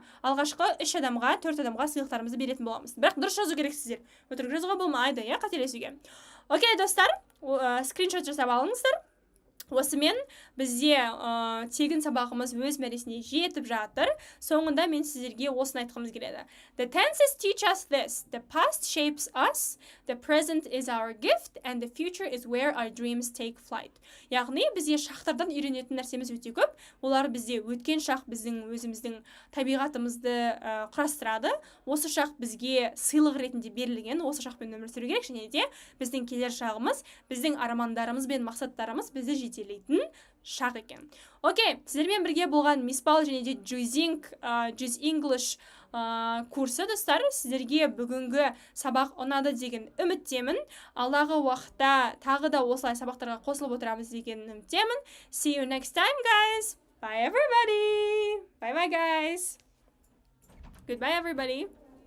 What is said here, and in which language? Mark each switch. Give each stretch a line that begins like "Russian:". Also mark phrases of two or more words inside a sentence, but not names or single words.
Kazakh: Алғашқы 3 адамға, 4 адамға сыйлықтарымызды беретін боламыз. Бірақ дұрыс жазу керексіздер. Өтірік жазуға болмайды, қателесуге. Окей, достар, скриншот жасап алыңыздар. Осымен бізде тегін сабағымыз өз мәресіне жетіп жатыр. Соңында мен сіздерге осыны айтқымыз келеді.
English: The tenses teach us this. The past shapes us, the present is our gift, and the future is where our dreams take flight.
Kazakh: Яғни бізде шақтардан үйренетін нәрсеміз өте көп. Олар бізде өткен шақ біздің өзіміздің табиғатымызды құрастырады. Осы шақ бізге сыйлық ретінде берілген, осы шақпен өмір сүру керек, және де біздің келер шағымыз, біздің армандарымыз бен мақсаттарымыз бізді жетелейтін шақ екен. Окей, сіздермен бірге болған Миспал және де Juice English курсы, достар, сіздерге бүгінгі сабақ ұнады деген үміттемін. Алдағы уақытта тағы да осылай сабақтарға қосылып отырамыз деген үміттемін.
English: See you next time, guys. Bye, everybody. Bye, guys. Goodbye, everybody.